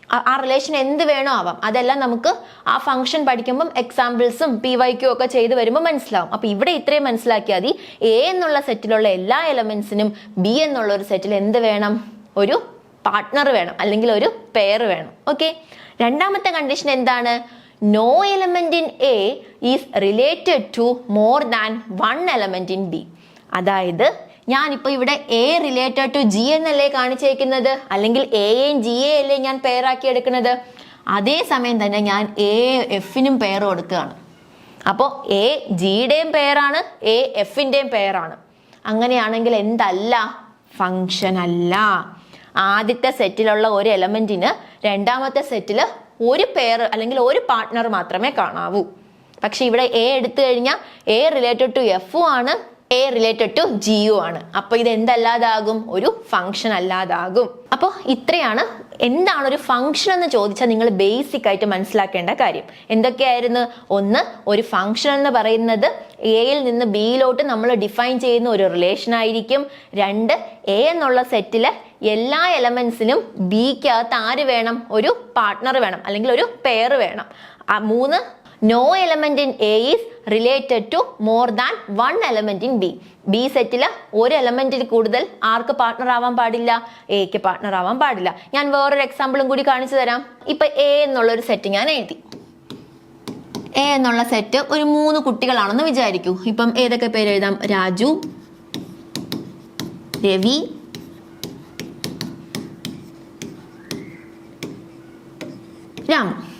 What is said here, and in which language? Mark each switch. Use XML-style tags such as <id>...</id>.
<ml>ആ റിലേഷൻ എന്ത് വേണോ ആവാം. അതെല്ലാം നമുക്ക് ആ ഫംഗ്ഷൻ പഠിക്കുമ്പം എക്സാമ്പിൾസും PYQ ഒക്കെ ചെയ്ത് വരുമ്പോൾ മനസ്സിലാവും. അപ്പൊ ഇവിടെ ഇത്രയും മനസ്സിലാക്കിയാൽ മതി. എ എന്നുള്ള സെറ്റിലുള്ള എല്ലാ എലമെന്റ്സിനും ബി എന്നുള്ള ഒരു സെറ്റിൽ എന്ത് വേണം? ഒരു പാർട്ട്ണർ വേണം, അല്ലെങ്കിൽ ഒരു പെയർ വേണം. ഓക്കെ, രണ്ടാമത്തെ കണ്ടീഷൻ എന്താണ്?</ml> <en>no element in A is related to more than one element in B.</en> <ml>അതായത് ഞാനിപ്പോൾ ഇവിടെ എ റിലേറ്റഡ് ടു ജി എന്നല്ലേ കാണിച്ചേക്കുന്നത്, അല്ലെങ്കിൽ എയും ജി എ അല്ലേ ഞാൻ പെയറാക്കി എടുക്കുന്നത്. അതേസമയം തന്നെ ഞാൻ എ എഫിനും പെയർ കൊടുക്കുകയാണ്. അപ്പോൾ എ ജിയുടെയും പെയറാണ്, എ എഫിൻ്റെയും പെയറാണ്. അങ്ങനെയാണെങ്കിൽ എന്തല്ല? ഫങ്ഷൻ അല്ല. ആദ്യത്തെ സെറ്റിലുള്ള ഒരു എലമെന്റിന് രണ്ടാമത്തെ സെറ്റിൽ ഒരു പെയർ അല്ലെങ്കിൽ ഒരു പാർട്ട്ണർ മാത്രമേ കാണാവൂ. പക്ഷെ ഇവിടെ എ എടുത്തു കഴിഞ്ഞാൽ എ റിലേറ്റഡ് ടു എഫും ആണ്, എ റിലേറ്റഡ് ടു ജിയു ആണ്. അപ്പൊ ഇത് എന്തല്ലാതാകും? ഒരു ഫംഗ്ഷൻ അല്ലാതാകും. അപ്പോൾ ഇത്രയാണ് എന്താണ് ഒരു ഫംഗ്ഷൻ എന്ന് ചോദിച്ചാൽ നിങ്ങൾ ബേസിക് ആയിട്ട് മനസ്സിലാക്കേണ്ട കാര്യം. എന്തൊക്കെയായിരുന്നു? ഒന്ന്, ഒരു ഫംഗ്ഷൻ എന്ന് പറയുന്നത് എയിൽ നിന്ന് ബിയിലോട്ട് നമ്മൾ ഡിഫൈൻ ചെയ്യുന്ന ഒരു റിലേഷൻ ആയിരിക്കും. രണ്ട്, എ എന്നുള്ള സെറ്റിലെ എല്ലാ എലമെന്റ്സിനും ബിക്കകത്ത് ആര് വേണം? ഒരു പാർട്ട്ണർ വേണം, അല്ലെങ്കിൽ ഒരു പെയർ വേണം. മൂന്ന്,</ml> <en>no element in A is related to more than one element in B.</en> <ml>B സെറ്റില് ഒരു എലമെന്റിൽ കൂടുതൽ ആർക്ക് പാർട്ട്ണർ ആവാൻ പാടില്ല? എക്ക് പാർട്ട്ണർ ആവാൻ പാടില്ല. ഞാൻ വേറൊരു എക്സാമ്പിളും കൂടി കാണിച്ചു തരാം. ഇപ്പൊ എ എന്നുള്ളൊരു സെറ്റ് ഞാൻ എഴുതി. എ എന്നുള്ള സെറ്റ് ഒരു 3 കുട്ടികളാണെന്ന് വിചാരിക്കൂ. ഇപ്പം ഏതൊക്കെ പേര് എഴുതാം? രാജു, രവി, രാമു.</ml>